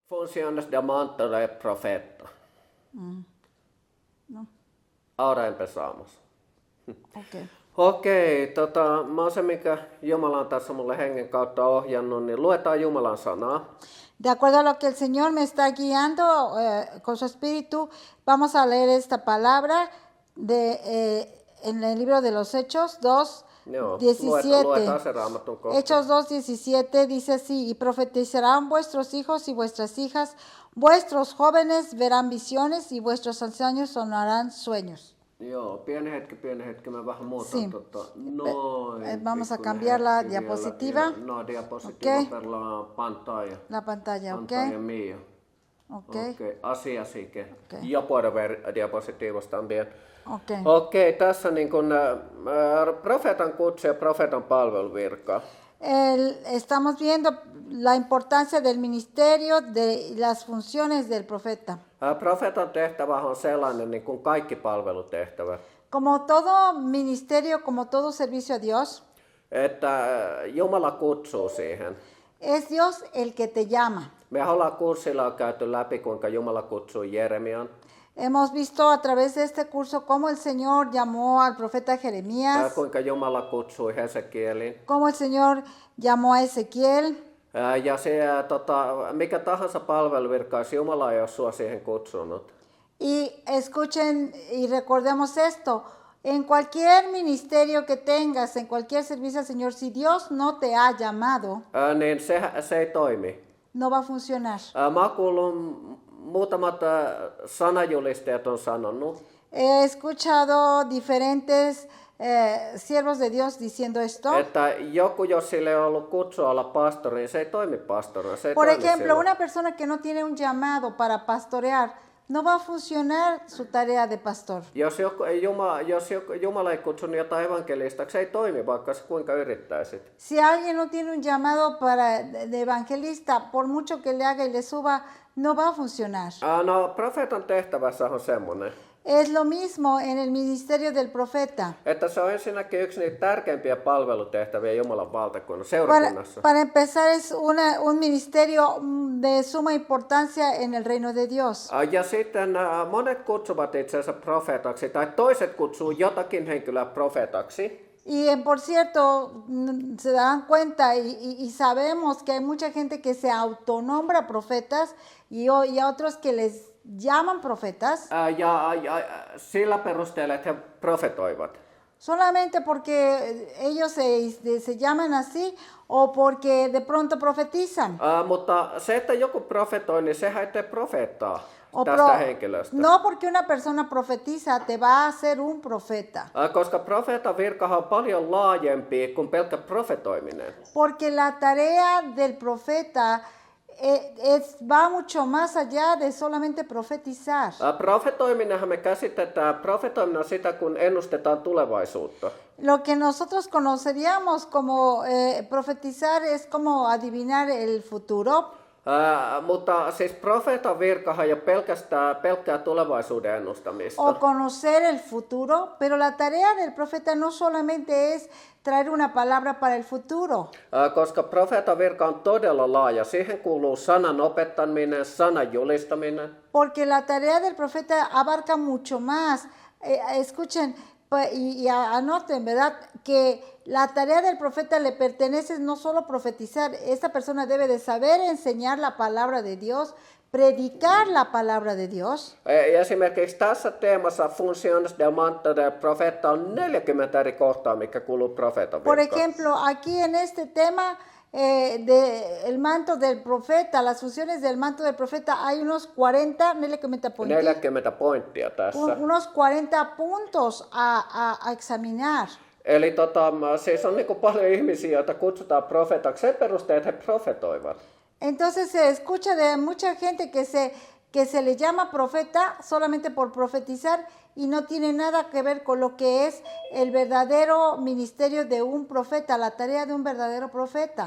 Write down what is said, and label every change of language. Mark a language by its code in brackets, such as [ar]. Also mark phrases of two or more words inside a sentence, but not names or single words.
[es] Funciones de manto de profeta. No. Ahora empezamos. Okay. [fi] Okei, mä oon se, mikä Jumala on tässä mulle hengen kautta ohjannut, niin luetaan Jumalan sanaa. [es] De acuerdo a lo que el Señor me está guiando con su espíritu, vamos a leer esta palabra en el libro de los Hechos 2, [fi] Joo, 17. luetaan se Raamatun kohta. [es] Hechos 2, 17 dice así: y profetizarán vuestros hijos y vuestras hijas, vuestros jóvenes verán visiones y vuestros ancianos sonarán sueños. [fi] Joo, pieni hetki, mä vähän muutan [es] Sí. [fi] Noin. [es] Vamos a [fi] pikkuinen [es] cambiar la [fi] hetki [es] diapositiva. [fi] vielä. No, diapositiva [es] Ok. per la pantalla. La pantalla, ¿ok? Pantalla mía. Ok. Así así que. Ok. Yo puedo ver diapositivos también. Ok. [fi] Okei, tässä niin kun, profeetan kutsu ja profeetan palveluvirka. [es] Estamos viendo la importancia del ministerio, de las funciones del profeta. [fi] Profeetan tehtävä on sellainen niin kuin kaikki palvelutehtävät, [es] Como todo ministerio, como todo servicio a Dios, [fi] että Jumala kutsuu siihen. [es] es Dios el que te llama. [fi] Me ollaan kurssilla käyty läpi, kuinka Jumala kutsui Jeremian, [es] Hemos visto a través de este curso cómo el Señor llamó al profeta Jeremías, [fi] kuinka Jumala kutsui Hesekielin. [es] cómo el Señor llamó a Ezequiel. [fi] Ja se, mikä tahansa palveluvirka, jos Jumala ei ole sua siihen kutsunut, [es] Y escuchen y recordemos esto, en cualquier ministerio que tengas, en cualquier servicio al Señor, si Dios no te ha llamado, [fi] niin se ei toimi. [es] no va a funcionar. [fi] Mä oon kuullut muutamat sanajulistajat on sanonut, [es] He escuchado diferentes siervos de Dios diciendo esto. [fi] että joku, jos sille ei ollut kutsua olla pastori, niin se ei toimi pastorina. Se ei [es] Por [fi] toimi [es] ejemplo, [fi] silloin. [es] una persona que no tiene un llamado para pastorear, no va a funcionar su tarea de pastor. [fi] Jos Jumala ei kutsunut jotain evankelistaksi, se ei toimi, vaikka sä kuinka yrittäisit. [es] Si alguien no tiene un llamado de evangelista, por mucho que le haga y le suba, no va a funcionar. [fi] No, profeetan tehtävässä on semmoinen, [es] Es lo mismo en el ministerio del profeta. [fi] että se on ensinnäkin yksi niitä tärkeimpiä palvelutehtäviä Jumalan valtakunnan seurakunnassa. [es] Para empezar, es un ministerio de suma importancia en el reino de Dios. [fi] Ja sitten monet kutsuvat itseensä profeetaksi, tai toiset kutsuu jotakin henkilöä profeetaksi. [es] Y por cierto, se dan cuenta y sabemos que hay mucha gente que se autonombra profetas y otros que les llaman profetas [fi] Ja sillä perusteella, että he profetoivat. [es] solamente porque ellos se llaman así o porque de pronto profetizan. [fi] Mutta se, että joku profetoi, niin sehän ei tee profeettaa [es] O [fi] tästä henkilöstä. [es] no porque una persona profetiza te va a hacer un profeta. [fi] Koska profeetan virkahan on paljon laajempi kuin pelkkä profetoiminen. [es] Porque la tarea del profeta va mucho más allá de solamente profetizar. [fi] Profetoiminenhan me käsitetään, profetoiminen on sitä, kun ennustetaan tulevaisuutta. [es] Lo que nosotros conoceríamos como profetizar es como adivinar el futuro. [fi] Mutta siis profeetan virkahan ei ole pelkkää tulevaisuuden ennustamista. [es] O conocer el futuro, pero la tarea del profeta no solamente es traer una palabra para el futuro. [fi] Koska profeetan virka on todella laaja. Siihen kuuluu sanan opettaminen, sanan julistaminen. [es] Porque la tarea del profeta abarca mucho más. Escuchen y anoten, ¿verdad? Que la tarea del profeta le pertenece no solo profetizar. Esta persona debe de saber enseñar la palabra de Dios, predicar la palabra de Dios. [fi] Esimerkiksi tässä teemassa [es] Funciones del manto del profeta [fi] on 40 eri kohtaa, mikä kuuluu profeetan [es] Por [fi] virkaan. [es] ejemplo, aquí en este tema el manto del profeta, las funciones del manto del profeta, hay unos 40, 40 puntos. [fi] 40 pointtia tässä. [es] Unos 40 puntos a examinar. [fi] Eli siis on niin paljon ihmisiä, joita kutsutaan profeetaksi sen perusteella, että he profetoivat. [es] Entonces se escucha de mucha gente que se le llama profeta solamente por profetizar y no tiene nada que ver con lo que es el verdadero ministerio de un profeta, la tarea de un verdadero profeta.